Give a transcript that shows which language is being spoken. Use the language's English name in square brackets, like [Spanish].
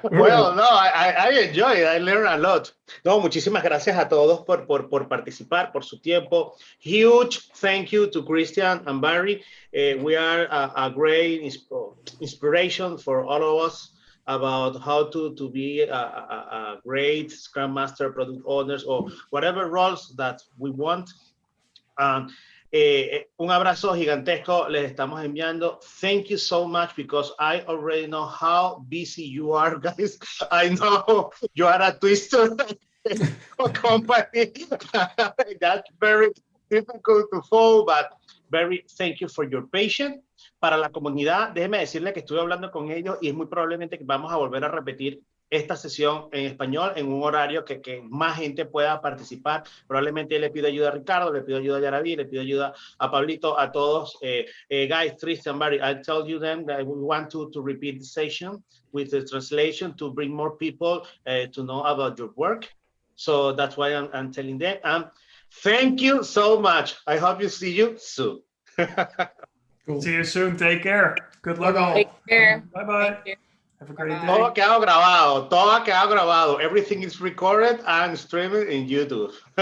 [English] Well, no, I enjoy it. I learn a lot. [Spanish] No, muchísimas gracias a todos por participar, por su tiempo. [English] Huge thank you to Christian and Barry. We are a great inspiration for all of us about how to be a great Scrum Master, product owners, or whatever roles that we want. [Spanish] Un abrazo gigantesco les estamos enviando. [English] Thank you so much, because I already know how busy you are, guys. I know you are a twister company. That's very difficult to follow, but very thank you for your patience. [Spanish] Para la comunidad, déjeme decirle que estuve hablando con ellos y es muy probablemente que vamos a volver a repetir esta sesión en español en un horario que más gente pueda participar. Probablemente le pido ayuda a Ricardo, le pido ayuda a Yaraví, le pido ayuda a Pablito, a todos. [English] Guys, Tristan, Barry, I tell you them that we want to repeat the session with the translation to bring more people to know about your work. So that's why I'm telling them. Thank you so much. I hope you see you soon. Cool. See you soon. Take care. Good luck all. Take care. Bye-bye. Have a great day. [Spanish] Todo ha quedado grabado. Todo ha quedado grabado. [English] Everything is recorded and streamed in YouTube.